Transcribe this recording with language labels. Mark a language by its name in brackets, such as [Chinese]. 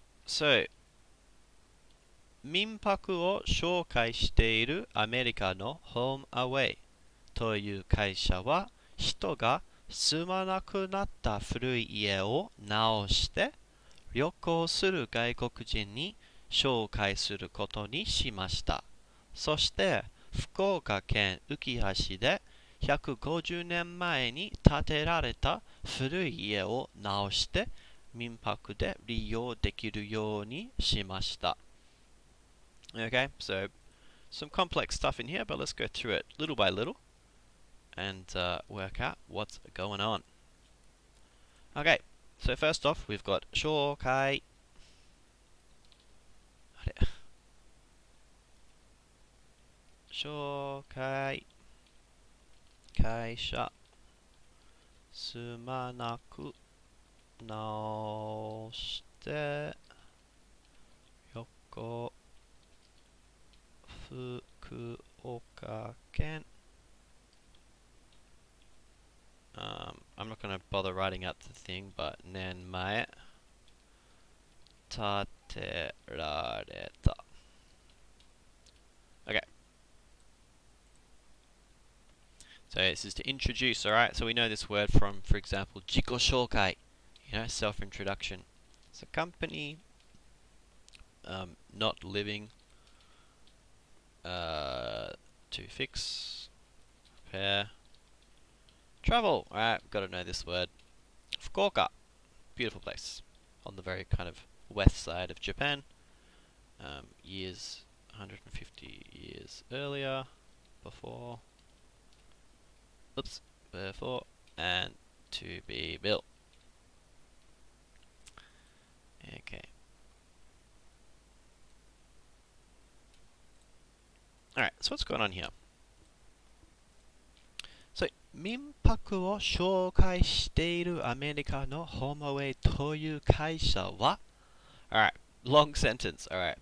[Japanese] So, Minpaku を紹介しているアメリカのホームアウェイという会社は人が住まなくなった古い家を直して旅行する外国人に紹介することにしました。そして福岡県浮橋で150年前に建てられた古い家を直して民泊で利用できるようにしました。 [English] Okay, so some complex stuff in here, but let's go through it little by little and work out what's going on. Okay, so first off, we've got 紹介. [Japanese] 紹介会社住まなく直して横福岡県 [English] I'm not going to bother writing out the thing, but [Japanese] 年前建てられた. [English] Okay. So this is to introduce, alright? So we know this word from, for example, 自己紹介, you know, self-introduction. It's a company, not living, to fix, repair, travel, alright, got to know this word. Fukuoka, beautiful place, on the very kind of west side of Japan, years, 150 years earlier, before, and to be built. Okay. Alright, so what's going on here? [Japanese] So, 民泊を紹介しているアメリカのホームアウェイという会社は [English] Alright, long sentence, alright.